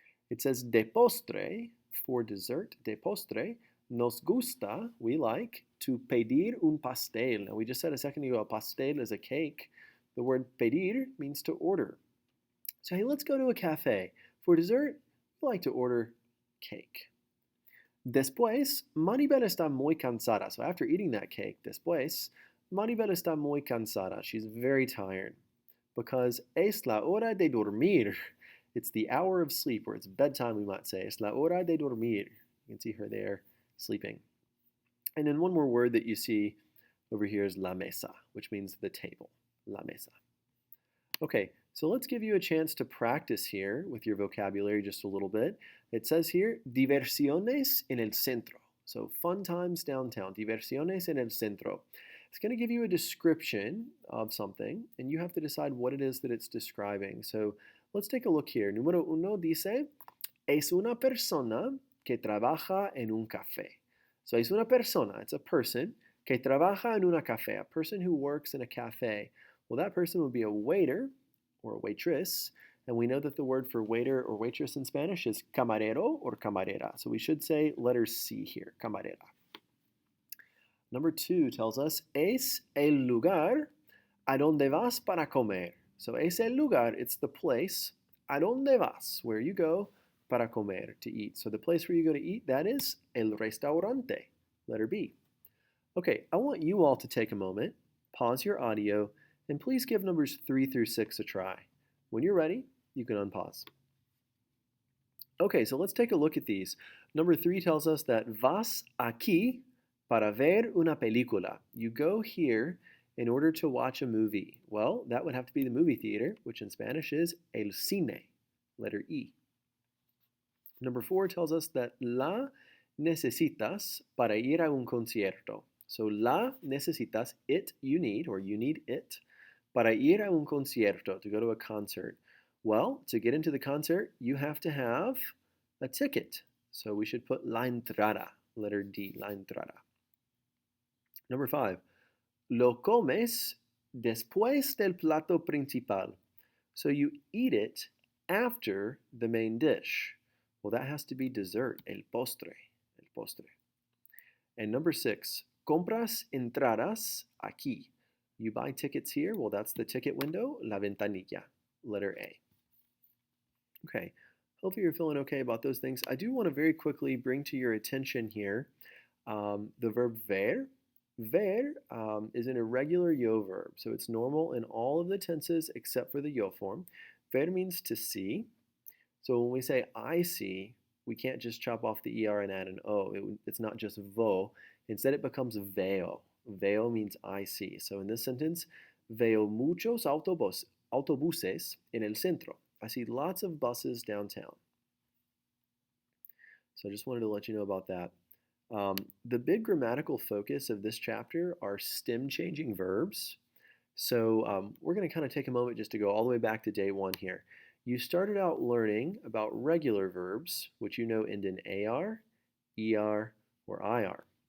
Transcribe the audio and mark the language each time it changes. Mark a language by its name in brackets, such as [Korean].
[English] It says de postre, for dessert, de postre. [Spanish] Nos gusta, [English] we like, [Spanish] to pedir un pastel. [English] Now, we just said a second ago a pastel is a cake. The word pedir means to order. So, hey, let's go to a cafe. For dessert, we like to order cake. [Spanish] Después, Maribel está muy cansada. [English] So, after eating that cake, [Spanish] después, Maribel está muy cansada. [English] She's very tired because [Spanish] es la hora de dormir. [English] It's the hour of sleep, or it's bedtime, we might say. [Spanish] Es la hora de dormir. [English] You can see her there sleeping. And then one more word that you see over here is la mesa, which means the table. La mesa. Okay, so let's give you a chance to practice here with your vocabulary just a little bit. It says here, [Spanish] diversiones en el centro. [English] So fun times downtown. [Spanish] Diversiones en el centro. [English] It's going to give you a description of something, and you have to decide what it is that it's describing. So let's take a look here. [Spanish] Número uno dice, es una persona que trabaja en un café. [English] So [Spanish] es una persona, [English] it's a person, [Spanish] que trabaja en una café, [English] a person who works in a cafe. Well, that person would be a waiter or a waitress, and we know that the word for waiter or waitress in Spanish is camarero or camarera. So we should say letter C here, camarera. Number 2 tells us, [Spanish] es el lugar a donde vas para comer. [English] So [Spanish] es el lugar, [English] it's the place, [Spanish] a donde vas, [English] where you go, [Spanish] para comer, [English] to eat. So the place where you go to eat, that is el restaurante, letter B. Okay, I want you all to take a moment, pause your audio, and please give numbers 3 through 6 a try. When you're ready, you can unpause. Okay, so let's take a look at these. Number 3 tells us that [Spanish] vas aquí para ver una película. [English] You go here in order to watch a movie. Well, that would have to be the movie theater, which in Spanish is el cine, letter E. Number 4 tells us that [Spanish] la necesitas para ir a un concierto. [English] So [Spanish] la necesitas, [English] it you need, or you need it, [Spanish] para ir a un concierto, [English] to go to a concert. Well, to get into the concert, you have to have a ticket. So we should put la entrada, letter D, la entrada. Number 5, [Spanish] lo comes después del plato principal. [English] So you eat it after the main dish. Well, that has to be dessert, el postre, el postre. And number 6, compras entradas aquí. You buy tickets here. Well, that's the ticket window, la ventanilla, letter A. Okay, hopefully you're feeling okay about those things. I do want to very quickly bring to your attention here the verb ver. Ver is an irregular yo verb, so it's normal in all of the tenses except for the yo form. Ver means to see. So when we say I see, we can't just chop off the ER and add an O. It's not just vo. Instead, it becomes veo. Veo means I see. So in this sentence, [Spanish] veo muchos autobuses en el centro. [English] I see lots of buses downtown. So I just wanted to let you know about that. The big grammatical focus of this chapter are stem-changing verbs. So we're going to kind of take a moment just to go all the way back to day 1 here. You started out learning about regular verbs, which you know end in AR, ER, or IR.